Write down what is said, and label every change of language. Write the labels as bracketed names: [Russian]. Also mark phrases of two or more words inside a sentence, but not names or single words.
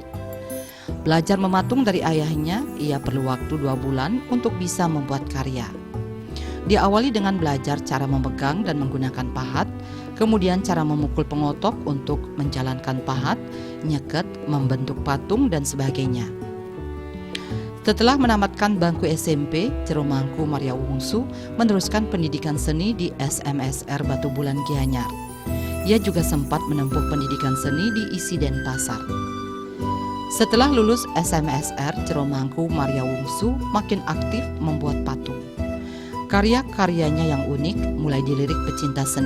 [Indonesian] Belajar mematung dari ayahnya, ia perlu waktu 2 bulan untuk bisa membuat karya. Diawali dengan belajar cara memegang dan menggunakan pahat, kemudian cara memukul pengotok untuk menjalankan pahat, nyeket, membentuk patung, dan sebagainya. Setelah menamatkan bangku SMP, Jero Mangku Maria Wungsu meneruskan pendidikan seni di SMSR Batu Bulan Gianyar. Ia juga sempat menempuh pendidikan seni di ISI Denpasar. Setelah lulus SMSR, Jero Mangku Maria Wungsu makin aktif membuat patung. Karya-karyanya yang unik mulai dilirik pecinta seni.